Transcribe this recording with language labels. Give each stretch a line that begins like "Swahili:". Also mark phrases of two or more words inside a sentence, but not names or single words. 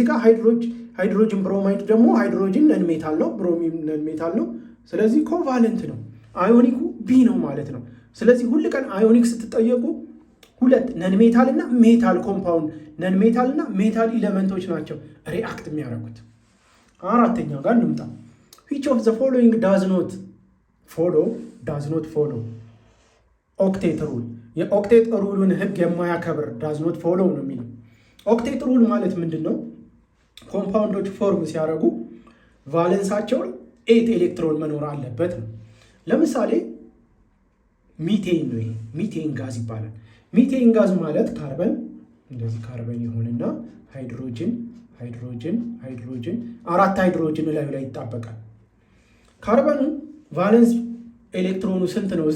Amharic: ጋር ሃይድሮጅን ብሮማይድ ደግሞ ሃይድሮጅን
English: non metal
Amharic: ነው፣ ብሮሚን
English: non metal
Amharic: ነው። ስለዚህ ኮቫለንት ነው። አዮኒኩ ቢ ነው ማለት ነው። ስለዚህ ሁል ቀን አዮኒክ ስትጠየቁ ሁለት
English: non metal
Amharic: እና
English: metal compound non metal
Amharic: እና
English: metal elements
Amharic: ናቸው ሪአክት የሚያደርጉት። አራተኛው ጋር እንምጣ።
English: which of the following does not follow octet rule?
Amharic: የኦክቴት ሩልን ህግ የማያከብር
English: does not follow
Amharic: ነው የሚለው። ኦክቴት ሩል ማለት ምንድን ነው?
English: compounds form
Amharic: ሲያደርጉ ቫለንሳቸው 8 ኤሌክትሮን መኖር አለበት ነው። ለምሳሌ ሚቴን ነው። ይሄ
English: methane gas
Amharic: ይባላል።
English: methane gas
Amharic: ማለት ካርበን እንደዚህ ካርበን ይሆንና ሃይድሮጅን 4 ሃይድሮጅን ላይ ይጣበቃል። ካርበኑ
English: valence electron
Amharic: ስንት ነው?